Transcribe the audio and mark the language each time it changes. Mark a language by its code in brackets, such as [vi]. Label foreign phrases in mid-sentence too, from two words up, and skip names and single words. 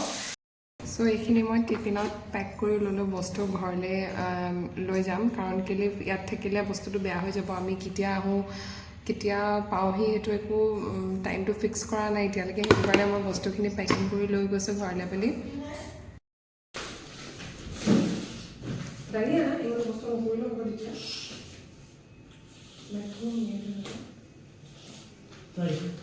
[as] চ' এইখিনি মই টিফিনত পেক কৰি ল'লোঁ, বস্তু ঘৰলৈ লৈ যাম, কাৰণ কেলৈ ইয়াত থাকিলে বস্তুটো বেয়া হৈ যাব। আমি কেতিয়া আহোঁ কেতিয়া পাওঁহি সেইটো একো টাইমটো ফিক্স কৰা নাই এতিয়ালৈকে, সেইটো কাৰণে মই বস্তুখিনি পেকিং কৰি লৈ গৈছোঁ ঘৰলৈ বুলি। [pt] Daniela, eu gostou muito do vídeo. Mas como é que tá aí?